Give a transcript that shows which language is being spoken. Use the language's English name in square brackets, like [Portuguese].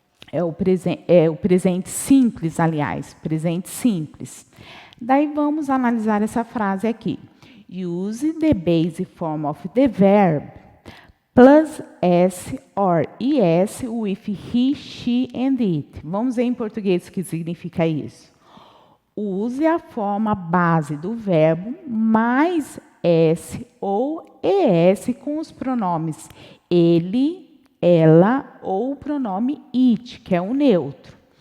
[Portuguese] É o presente simples, aliás, presente simples. Daí vamos analisar essa frase aqui. [English] Use the base form of the verb plus s or es with he, she and it. [Portuguese] Vamos ver em português o que significa isso. Use a forma base do verbo mais s ou es com os pronomes ele, ela ou o pronome it, que é o neutro.